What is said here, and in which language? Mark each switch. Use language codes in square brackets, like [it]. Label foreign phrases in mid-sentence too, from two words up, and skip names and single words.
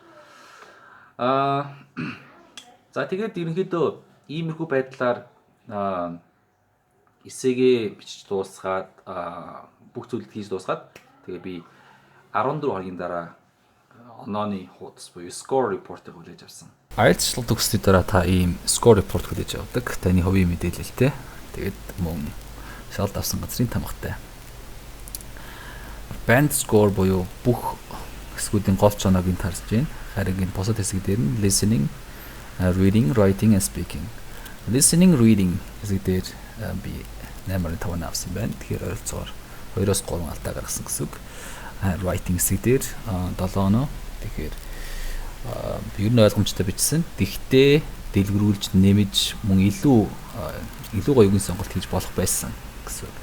[mn] За тэгээд ерөнхийдөө иймэрхүү байдлаар эсээгээ бичиж дуусгаад бүх зүйлд хийж дуусгаад тэгээд би 14 хоногийн дараа онооны хуудас буюу [en] score report- [mn] ыг хүлээж авсан. IELTS шалгалт өгсөний дараа та ийм [en] score report [mn] хүлээж авдаг. Таны хувийн мэдээлэлтэй. Тэгээд мөн шалгалт авсан газрын тамгатай. [en] Band score [mn] буюу бүх хэсгүүдийн гол чоноог нь тарж байна. Харин энэ бусад хэсэг дээр нь [en] listening, reading, writing and speaking. Listening, reading [mn] хэсэг дээр би 8.5 авсан байна. Тэгэхээр ойролцоогоор 2-3 алдаа гаргасан гэсэн үг. Writing хэсэг дээр 7 оноо. Тэгэхээр ер нь ойлгомжтой бичсэн. Тэгтээ дэлгэрүүлж нэмж мөн илүү гоё үгийн сонголт хийж болох байсан гэсэн үг.